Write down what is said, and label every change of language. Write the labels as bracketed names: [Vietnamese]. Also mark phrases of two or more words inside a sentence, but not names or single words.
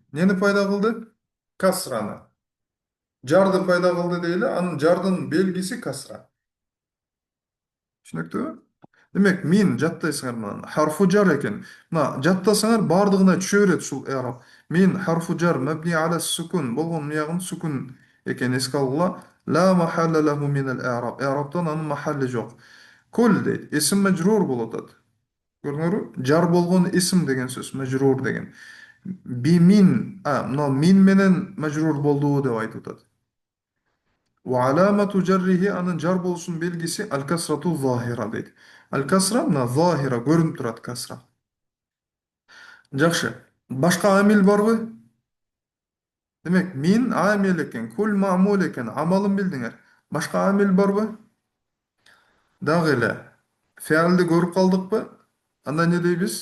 [Kyrgyz] Нени пайда кылды? Касраны. Жарды пайда кылды дейли, анын жардын белгиси касра. Түшүнүктүүбү? Демек, мин жаттайсыңар мына харфу жар экен. Мына жаттасаңар бардыгына түшө берет ушул эрап. [Arabic] من حرف جر مبني على السكون [Kyrgyz] болгон ягын сукун экен эске алгыла. [Arabic] لا محل له من الإعراب. [Kyrgyz] Эраптан анын махалли жок. Кул дейт. Исм мажрур болуп атат. Көрдүңөрбү? Жар болгон исм деген сөз, мажрур деген. [Arabic] ب من, [Kyrgyz] мына мин менен мажрур болду деп айтып атат. [Arabic] وعلامة جره [Kyrgyz] анын жар болушунун белгиси [Arabic] الكسرة ظاهرة [Kyrgyz] дейт. Аль-касра мына захира көрүнүп турат касра. Жакшы. Башка амил барбы? Демек, мин амил экен, кул маамул экен, амалын билдиңер. Башка амил барбы? Дагы эле. Феалды көрүп калдыкпы? Анда не дейбиз?